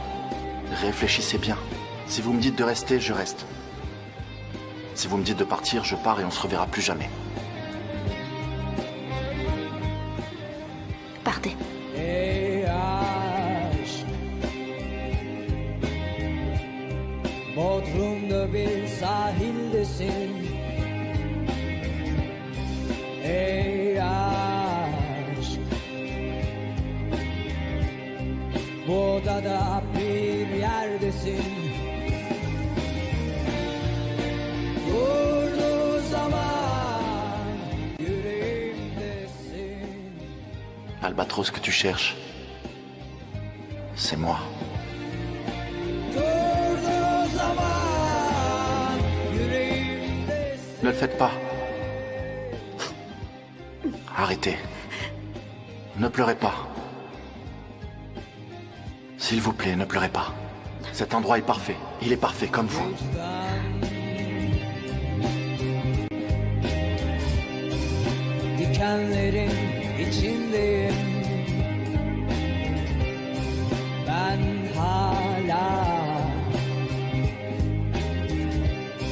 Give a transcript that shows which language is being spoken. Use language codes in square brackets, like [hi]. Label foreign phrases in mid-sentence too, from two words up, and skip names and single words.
[fr] Réfléchissez bien. Si vous me dites de rester, je reste. Si vous me dites de partir, je pars et on se reverra plus jamais. Partez. [tr] Ey aşk, Bodrum'da bir sahildesin. Ey aşk, bu odada bir yerdesin. Durduğu zaman yüreğimdesin. [fr] Albatros que tu cherches, c'est moi. [tr] Durduğu zaman yüreğimdesin. [fr] Ne le faites pas. Arrêtez. Ne pleurez pas. S'il vous plaît, ne pleurez pas. Cet endroit est parfait. Il est parfait comme vous. [tr] Dikenlerin içindeyim. Ben hala